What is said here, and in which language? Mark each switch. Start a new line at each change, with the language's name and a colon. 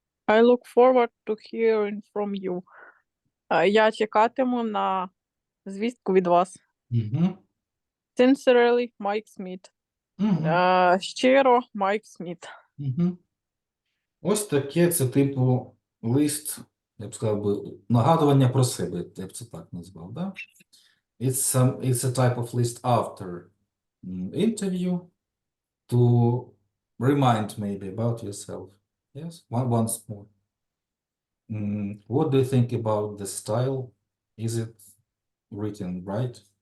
English: I look forward to hearing from you.
Ukrainian: Я чекатиму на звістку від вас. Угу.
English: Sincerely, Майк Сміт.
Ukrainian: Угу. Щиро, Майк Сміт. Угу. Ось таке це типу лист, я б сказав би, нагадування про себе, я б це так назвав, да?
English: It's a type of list after interview to remind maybe about yourself. Yes, once more. What do you think about the style? Is it written right?